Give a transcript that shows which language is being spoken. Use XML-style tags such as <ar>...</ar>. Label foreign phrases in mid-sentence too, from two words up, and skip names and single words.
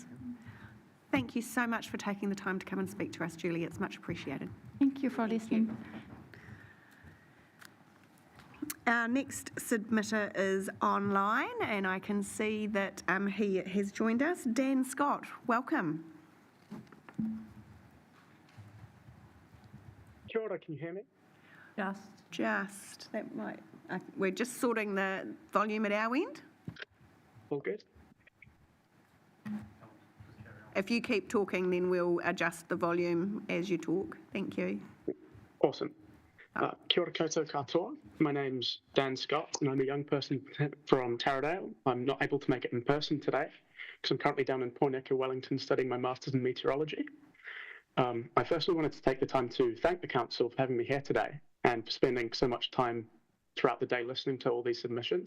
<en>Thank you so much for taking the time to come and speak to us, Julie. It's much appreciated. Thank you for listening. Our next submitter is online, and I can see that he has joined us. Dan Scott, welcome.</en> <mi>Kia ora,</mi> <en>can you hear me? Just, that might, we're just sorting the volume at our end. All good? If you keep talking, then we'll adjust the volume as you talk. Thank you. Awesome.</en> <mi>Kia ora koutou katoa.</mi> <en>My name's Dan Scott, and I'm a young person from Taradale. I'm not able to make it in person today because I'm currently down in Poineka, Wellington, studying my Masters in Meteorology. I firstly wanted to take the time to thank the Council for having me here today and for spending so much time throughout the day listening to all these submissions.</en>